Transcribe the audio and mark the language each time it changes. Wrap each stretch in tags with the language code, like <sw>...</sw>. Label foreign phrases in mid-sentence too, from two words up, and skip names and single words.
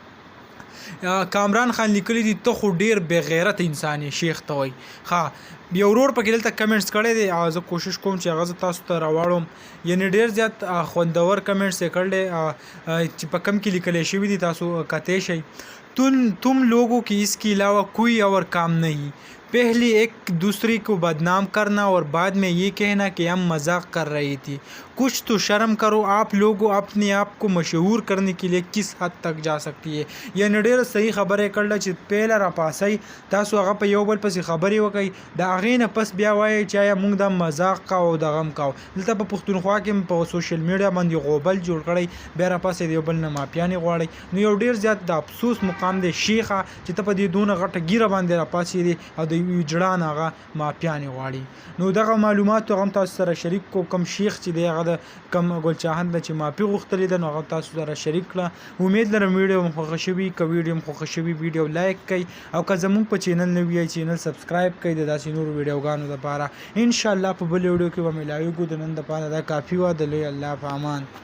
<ps>کامران خان لیکلی دي ته خو ډیر بغیرت انسان یې شیخ ته وایي ښه یو ورور پکې دلته کمنټس کړی دی زه کوشش کوم چې هغه زه تاسو ته راواړم یعنی ډیر زیات خوندور کمنټس یې کړلی چې په کم کې لیکلی شوي دي تاسو کتی شئ</ps> <ur>تم لوگوں کی اس کے علاوہ کوئی اور کام نہیں پہلے ایک دوسرے کو بدنام کرنا اور بعد میں یہ کہنا کہ ہم مذاق کر رہی تھی کچھ تو شرم کرو آپ لوگوں اپنے آپ کو مشہور کرنے کے لیے کس حد تک جا سکتی ہے یعنی</ur> <ps>ډېره صحیح خبره یې کړله چې پهله راپاسئ تاسو هغه په یو بل پسې خبرې وکئ د هغې نه پس بیا وایئ چې آیا موږ دا مذاق کوو او دغه هم کوو دلته په پښتونخوا کې په</ps> <en>social media</en> <ps>باندې غوبل جوړ کړی بیا راپاسئ د یو بل نه معافیانې غواړئ نو یو ډېر زیات د افسوس مقام دی شیخه چې ته په دې دونه غټه ګیره باندې راپاسېدې او د یوې جړان هغه معافیانې غواړي نو دغه معلومات هغه هم تاسو سره شریک کو کم شیخ چې دی هغه د کم ګل چاحت نه چې معافي غوښتلې ده نو هغه تاسو سره شریک کړه امید لرم ویډیو مو خوښه شوي که ویډیو مو خوښه شوي</ps> <en>video like</en> <ps>کړئ او که زموږ په چینل نوي یئ</ps> <en>channel subscribe</en> <ps>کړئ د داسې نورو ویډیوګانو دپاره انشاءالله په بل ویډیو کې به ملاویږو د نن دپاره دا کافي وه د لوی الله په امان</ps>